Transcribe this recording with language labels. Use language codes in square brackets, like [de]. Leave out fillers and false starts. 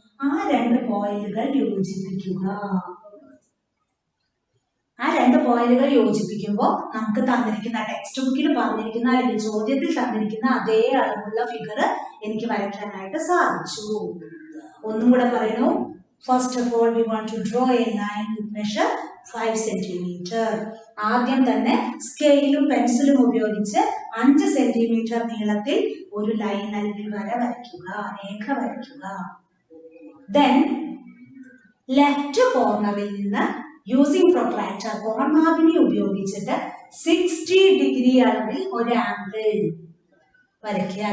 [ml] ആ 2 പോയിന്റുകൾ യോജിപ്പിക്കുക. ആ 2 പോയിന്റുകൾ യോജിപ്പിക്കുമ്പോൾ നമുക്ക് തന്നിരിക്കുന്ന ടെക്സ്റ്റ് ബുക്കിൽ പറഞ്ഞിരിക്കുന്ന അല്ലെങ്കിൽ ചോദ്യത്തിൽ തന്നിരിക്കുന്ന അതേ അളവുള്ള ഫിഗർ എനിക്ക് വരയ്ക്കാനായിട്ട് സാധിച്ചു. ഒന്നും കൂടെ പറയുന്നു. [en] First of all, we want to draw a line with measure 5 centimeter. [ml] ആദ്യം തന്നെ സ്കെയിലും പെൻസിലും ഉപയോഗിച്ച് 5 സെന്റിമീറ്റർ നീളത്തിൽ ഒരു ലൈൻ അല്ലെങ്കിൽ വര വരയ്ക്കുക, രേഖ വരയ്ക്കുക. Then ലെഫ്റ്റ് കോർണറിൽ നിന്ന് യൂസിംഗ് പ്രൊട്രാക്ടർ കോൺമാപിനി ഉപയോഗിച്ചിട്ട് 60 ഡിഗ്രി അളവിൽ ഒരു ആംഗിൾ വരയ്ക്കുക.